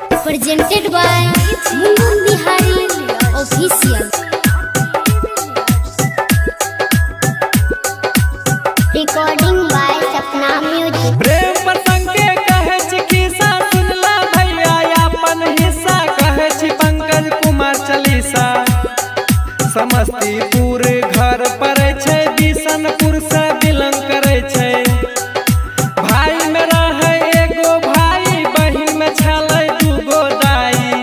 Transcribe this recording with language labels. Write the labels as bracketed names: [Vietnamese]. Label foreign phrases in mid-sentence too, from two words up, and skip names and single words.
[English] presented by Mungun Bihari Official. Recording by Sapna Music. [Maithili] प्रेम प्रसंग के कहे छी खिस्सा सुनला भैया अपन हिस्सा कहे छी पंकज कुमार चालीसा। समस्तीपुर घर पड़े छै बिशनपुर से बिलोंग करे छै। भाई में रहे एगो भाई बहिन में छले दूगो दाई।